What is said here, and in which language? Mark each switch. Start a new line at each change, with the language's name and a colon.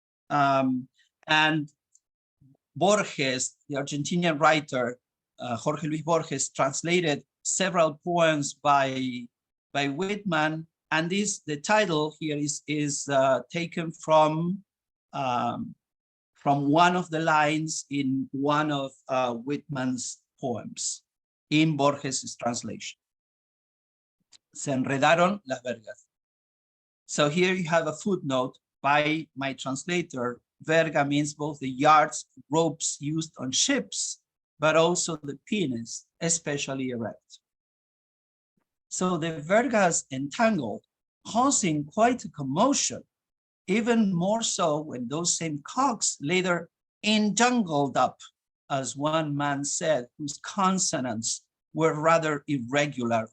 English: And Borges, the Argentinian writer, Jorge Luis Borges, translated several poems by Whitman, and the title here is taken from one of the lines in one of Whitman's poems in Borges' translation.
Spanish: Se enredaron las vergas.
English: So here you have a footnote by my translator. Verga means both the yards, ropes used on ships, but also the penis, especially erect. So the vergas entangled, causing quite a commotion, even more so when those same cocks later entangled up, as one man said, whose consonants were rather irregular.